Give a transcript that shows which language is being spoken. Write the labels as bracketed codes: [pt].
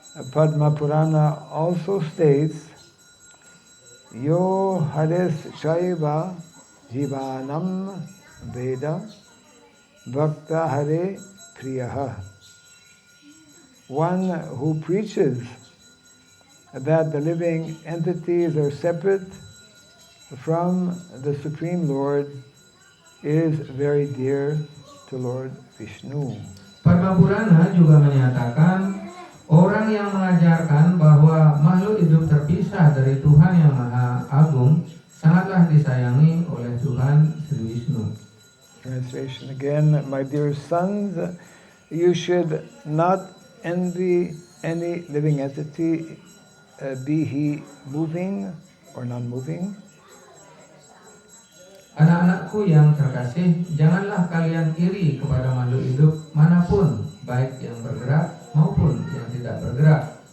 [en] Padma Purana also states, [sa] Yo Hades Shaiva Jivanam Veda Bhakta Hare Priyaha. [en] One who preaches that the living entities are separate from the Supreme Lord is very dear to Lord Vishnu. [id] Padma Purana juga menyatakan orang yang mengajarkan bahwa makhluk hidup terpisah dari Tuhan yang Maha Agung sangatlah disayangi oleh Tuhan Sri Vishnu. [en] Translation again, my dear sons, you should not envy any living entity, be he moving or non-moving. [id] Anak-anakku yang terkasih, janganlah kalian iri kepada makhluk hidup manapun, baik yang bergerak maupun yang tidak bergerak.